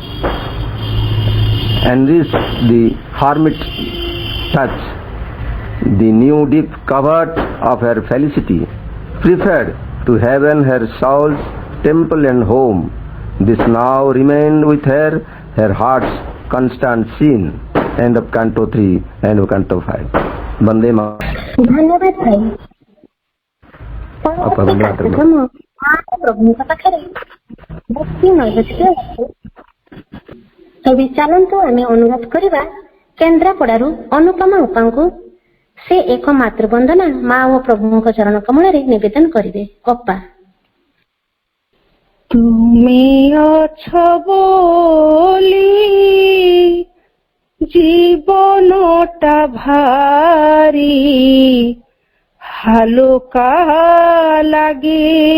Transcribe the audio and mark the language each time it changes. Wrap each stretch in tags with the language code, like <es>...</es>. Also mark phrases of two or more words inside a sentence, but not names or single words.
<en>the hermit touch, the new deep covert of her felicity, preferred to heaven her soul's temple and home. This now remained with her, her heart's constant scene. End of Canto 3, end of Canto 5. Bande Mataram.</en> <or>ଧନ୍ୟବାଦ ଭାଇ। ପରବର୍ତ୍ତୀ କାର୍ଯ୍ୟକ୍ରମ ମହାପ୍ରଭୁଙ୍କ ପାଖରେ ଭକ୍ତି ନୈବେଦ୍ୟ ଅଛି। ଏବେ ଚାଲନ୍ତୁ ଆମେ ଅନୁରୋଧ କରିବା କେନ୍ଦ୍ରାପଡାରୁ ଅନୁପମା ଉପାଙ୍କୁ ସେ ଏକ ମାତୃବନ୍ଦନା ମା ଓ ପ୍ରଭୁଙ୍କ ଚରଣ କମଳରେ ନିବେଦନ କରିବେ। ଅପା, ତୁମେ ଅଛ ବୋଲି ଜୀବନଟା ଭାରି ହାଲକା ଲାଗେ,</or>